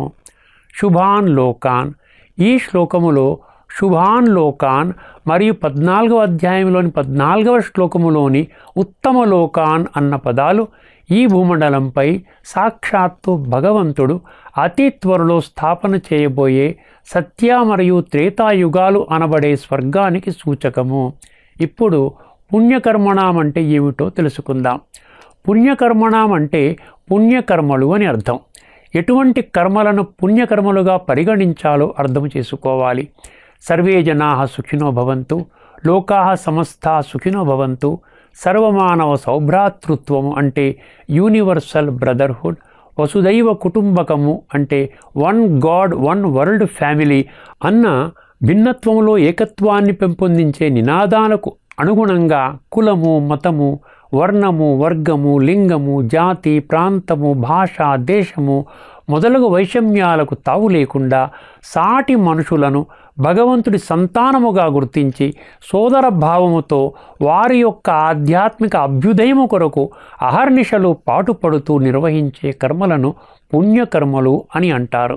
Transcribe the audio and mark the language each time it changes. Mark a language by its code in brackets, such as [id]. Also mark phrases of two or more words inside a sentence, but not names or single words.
[sa] शुभान् लोकान्, [te] ఈ శ్లోకములో [sa] शुभान् लोकान् [te] మరియు 14వ అధ్యాయంలోని 14వ శ్లోకములోని [sa] उत्तम लोकान् [te] అన్న పదాలు ఈ భూమండలంపై సాక్షాత్తు భగవంతుడు అతి త్వరలో స్థాపన చేయబోయే సత్య మరియు త్రేతాయుగాలు అనబడే స్వర్గానికి సూచకము. ఇప్పుడు పుణ్యకర్మణం అంటే ఏమిటో తెలుసుకుందాం. పుణ్యకర్మణం అంటే పుణ్యకర్మలు అని అర్థం. ఎటువంటి కర్మలను పుణ్యకర్మలుగా పరిగణించాలో అర్థం చేసుకోవాలి. [sa] सर्वे जनाः सुखिनो भवन्तु, लोकाः समस्ताः सुखिनो भवन्तु, [te] సర్వమానవ సౌభ్రాతృత్వము అంటే [en] universal brotherhood, [te] వసుదైవ కుటుంబకము అంటే [en] one God one world family [te] అన్న భిన్నత్వంలో ఏకత్వాన్ని పెంపొందించే నినాదాలకు అనుగుణంగా కులము, మతము, వర్ణము, వర్గము, లింగము, జాతి, ప్రాంతము, భాష, దేశము మొదలగు వైషమ్యాలకు తావు లేకుండా సాటి మనుషులను భగవంతుడి సంతానముగా గుర్తించి సోదర భావముతో వారి యొక్క ఆధ్యాత్మిక అభ్యుదయము కొరకు అహర్నిశలు పాటుపడుతూ నిర్వహించే కర్మలను పుణ్యకర్మలు అని అంటారు.